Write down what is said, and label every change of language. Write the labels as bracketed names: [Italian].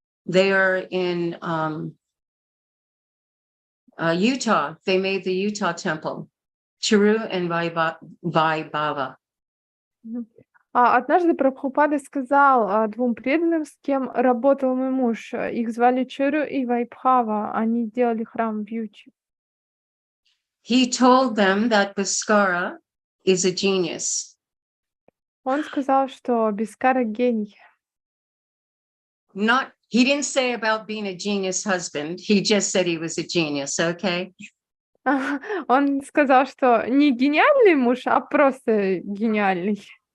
[English] They are in Utah. They made the Utah temple. Chiru and Vaibhava. [Russian] Однажды Прабхупада сказал двум преданным, с кем работал мой муж. Их звали Чуру и Вайбхава. Они делали храм в Ючи. [English] He told them that Bhaskara is a genius. [Russian] Он сказал, что Бхаскара гений. [English] He didn't say about being a genius husband. He just said he was a genius, okay? [Russian] Он сказал, что не гениальный муж, а просто гениальный.